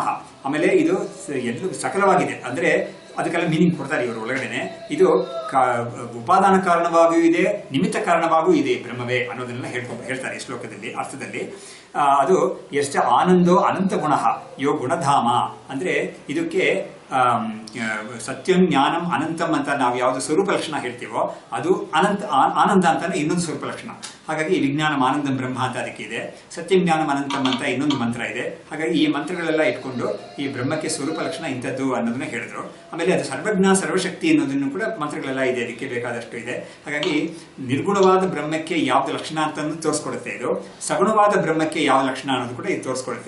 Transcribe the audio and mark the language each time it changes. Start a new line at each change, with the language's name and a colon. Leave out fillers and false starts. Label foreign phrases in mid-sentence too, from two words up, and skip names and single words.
Kannada: ಆಮೇಲೆ ಇದು ಎಲ್ಲ ಸಕಲವಾಗಿದೆ ಅಂದ್ರೆ ಅದಕ್ಕೆಲ್ಲ ಮೀನಿಂಗ್ ಕೊಡ್ತಾರೆ ಇವರು ಒಳಗಡೆನೆ. ಇದು ಉಪಾದಾನ ಕಾರಣವಾಗಿಯೂ ಇದೆ, ನಿಮಿತ್ತ ಕಾರಣವಾಗೂ ಇದೆ ಬ್ರಹ್ಮವೇ ಅನ್ನೋದನ್ನೆಲ್ಲ ಹೇಳ್ತಾರೆ ಈ ಶ್ಲೋಕದಲ್ಲಿ ಅರ್ಥದಲ್ಲಿ. ಅದು ಎಷ್ಟ
Sanskrit: ಆನಂದೋ ಅನಂತ ಗುಣ ಯೋ ಗುಣಧಾಮ
Kannada: ಅಂದ್ರೆ ಇದಕ್ಕೆ
Sanskrit: ಸತ್ಯಂ ಜ್ಞಾನಂ ಅನಂತಂ
Kannada: ಅಂತ ನಾವು ಯಾವುದು ಸ್ವರೂಪ ಲಕ್ಷಣ ಹೇಳ್ತೀವೋ ಅದು ಆನಂದ ಅಂತಾನೆ ಇನ್ನೊಂದು ಸ್ವರೂಪ ಲಕ್ಷಣ. ಹಾಗಾಗಿ
Sanskrit: ವಿಜ್ಞಾನಂ ಆನಂದಂ ಬ್ರಹ್ಮ
Kannada: ಅಂತ ಅದಕ್ಕೆ ಇದೆ.
Sanskrit: ಸತ್ಯಂ ಜ್ಞಾನಂ ಅನಂತಂ
Kannada: ಅಂತ ಇನ್ನೊಂದು ಮಂತ್ರ ಇದೆ. ಹಾಗಾಗಿ ಈ ಮಂತ್ರಗಳೆಲ್ಲ ಇಟ್ಕೊಂಡು ಈ ಬ್ರಹ್ಮಕ್ಕೆ ಸ್ವರೂಪ ಲಕ್ಷಣ ಇಂಥದ್ದು ಅನ್ನೋದನ್ನ ಹೇಳಿದ್ರು. ಆಮೇಲೆ ಅದು ಸರ್ವಜ್ಞ ಸರ್ವಶಕ್ತಿ ಅನ್ನೋದನ್ನು ಕೂಡ ಮಂತ್ರಗಳೆಲ್ಲ ಇದೆ, ಅದಕ್ಕೆ ಬೇಕಾದಷ್ಟು ಇದೆ. ಹಾಗಾಗಿ ನಿರ್ಗುಣವಾದ ಬ್ರಹ್ಮಕ್ಕೆ ಯಾವ್ದು ಲಕ್ಷಣ ಅಂತಂದು ತೋರಿಸ್ಕೊಡುತ್ತೆ ಇದು, ಸಗುಣವಾದ ಬ್ರಹ್ಮಕ್ಕೆ ಯಾವ ಲಕ್ಷಣ ಅನ್ನೋದು ಕೂಡ ಇದು ತೋರಿಸ್ಕೊಡುತ್ತೆ.